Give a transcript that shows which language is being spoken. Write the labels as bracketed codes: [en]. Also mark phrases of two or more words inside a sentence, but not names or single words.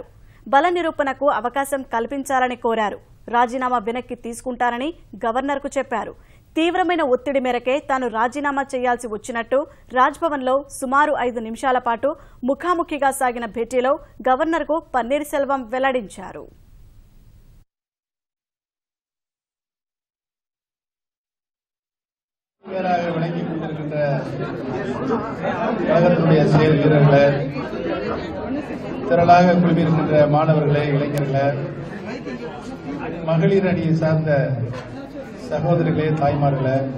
[te] బల నిరూపణకు అవకాశం కల్పించాలని కోరారు. రాజీనామా వెనక్కి తీసుకుంటారని గవర్నర్కు చెప్పారు. తీవ్రమైన ఒత్తిడి మేరకే తాను రాజీనామా చేయాల్సి వచ్చినట్టు రాజ్భవన్లో సుమారు 5 నిమిషాల పాటు ముఖాముఖిగా సాగిన భేటీలో గవర్నర్కు పన్నీర్ సెల్వం వెల్లడించారు. [ta] விளங்கிக் கொண்டிருக்கின்ற கழகத்தினுடைய செயல் வீரர்களே, திரளாக குழுமியிருக்கின்ற மாணவர்களே, இளைஞர்களே, மகளிர் அணியை சார்ந்த சகோதரிகளே, தாய்மார்களே,